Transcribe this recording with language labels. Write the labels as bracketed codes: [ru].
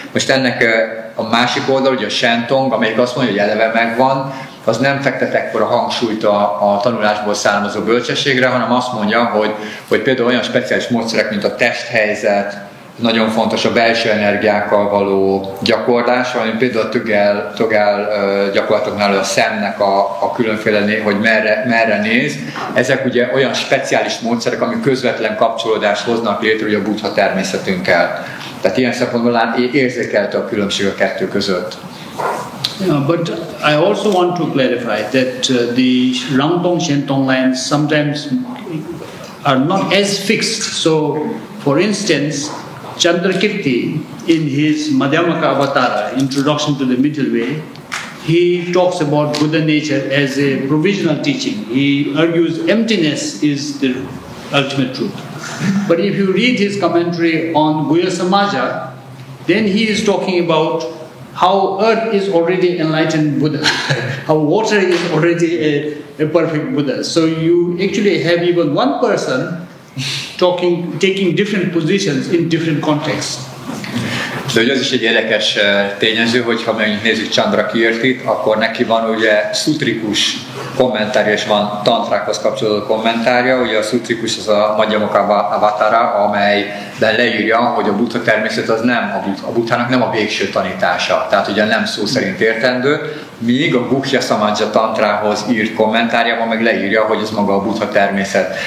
[hu] Most ennek a másik oldal, ugye a Shentong, amelyik azt mondja, hogy eleve megvan, az nem fektet ekkora hangsúlyt a tanulásból származó bölcsességre, hanem azt mondja, hogy például olyan speciális módszerek, mint a testhelyzet, nagyon fontos a belső energiákkal való gyakorlás, vagy például a Tögal gyakorlatoknál a szemnek a különféle, hogy merre néz. Ezek ugye olyan speciális módszerek, amik közvetlen kapcsolódást hoznak létre ugye a Buddha-természetünkkel. Tehát ilyen szempontból érzékelte a különbség a kettő között. [en] Yeah, but I also want to clarify that the Rangtong Shentong lines sometimes are not as fixed. So, for instance, Chandrakirti, in his Madhyamaka Avatara, Introduction to the Middle Way, he talks about Buddha nature as a provisional teaching. He argues emptiness is the ultimate truth. But if you read his commentary on Guhya Samaja, then he is talking about how earth is already enlightened Buddha, how water is already a perfect Buddha. So you actually have even one person taking different positions in different contexts. [hu] De ugye az is egy érdekes tényező, hogy ha megnézzük Chandrakirtit, akkor neki van ugye szutrikus kommentárja, és van tantrákhoz kapcsolódó kommentárja. Ugye a szutrikus az a Madhyamaka Avatara, amelyben leírja, hogy a Buddha-természet az nem a Bhutánnak nem a végső tanítása, tehát ugye nem szó szerint értendő, míg a Guhya Samaja tantrához írt kommentárjában meg leírja, hogy ez maga a Buddha-természet.